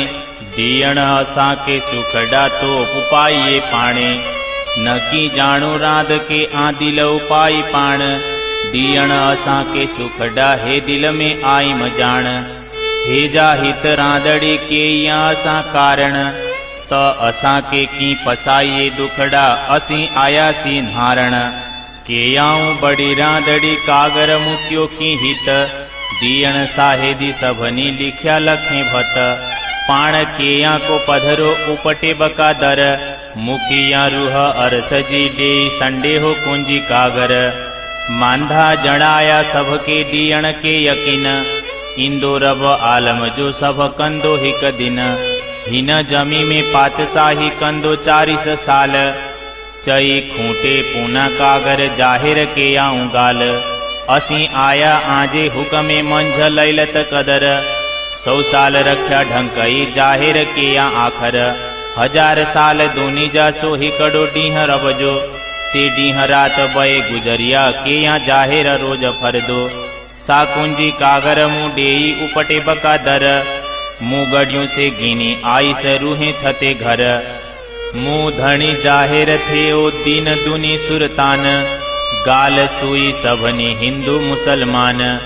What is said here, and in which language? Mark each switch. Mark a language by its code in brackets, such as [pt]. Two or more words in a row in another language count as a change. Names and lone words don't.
[sd] दियण असा के सुखड़ा तो उपाये पाणे। न की जानो राध के आ दिल उपाय पाण। दियण असा के सुखड़ा हे दिल में आई मजान। हे जा हित राधड़ी के या असा कारण। त असा के की पसाइए दुखड़ा असी आया सी नारण। के आऊं बड़ी राधड़ी कागर मुक्यो की हित। दियण साहेदी सभनी लिख्या लखे भत। पाण केया को पधरो उपटे बका दर। मुखिया रूह अरसजी दे संडे हो कुंजी कागर। मांधा जणाया सबके दियण के यकीन, इंदो रब आलम जो सब कंदो हिक दिन। हिन जमी में पातशाही कंदो 40 साल, चई खूंटे पूना कागर जाहिर के आऊं गाल। असी आया आजे हुक्मे मंझ लैलत कदर, 100 साल रख्या ढंकई जाहिर के या आखर। 1000 साल दूनी जा सो हिकड़ो डीह रबजो, ते डीह रात बए गुजरिया के या जाहिर रोज फरदो। सा कुंजी कागर मुँह डेई उपटे बकादर, मुँह गड़ियों से गिनी आई से रूहें छते घर। मुँह धनी जाहिर थे ओ दीन दुनी सुरतान, गाल सुई सबनी हिंदू मुसलमान।